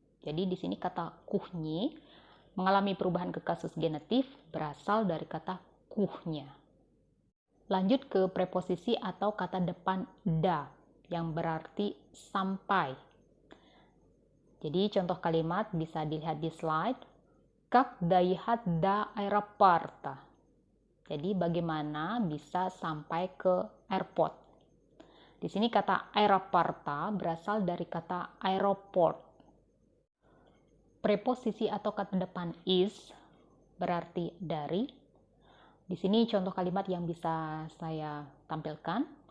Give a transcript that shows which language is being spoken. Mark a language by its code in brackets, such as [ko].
[id] Jadi di sini kata кухни mengalami perubahan ke kasus genetif berasal dari kata kuhnya. Lanjut ke preposisi atau kata depan da yang berarti sampai. Jadi contoh kalimat bisa dilihat di slide. [ru] Как доехать до аэропорта. [id] Jadi bagaimana bisa sampai ke airport. Di sini kata aeroporta berasal dari kata aeroport. preposisi atau kata depan is berarti dari. Di sini contoh kalimat yang bisa saya tampilkan.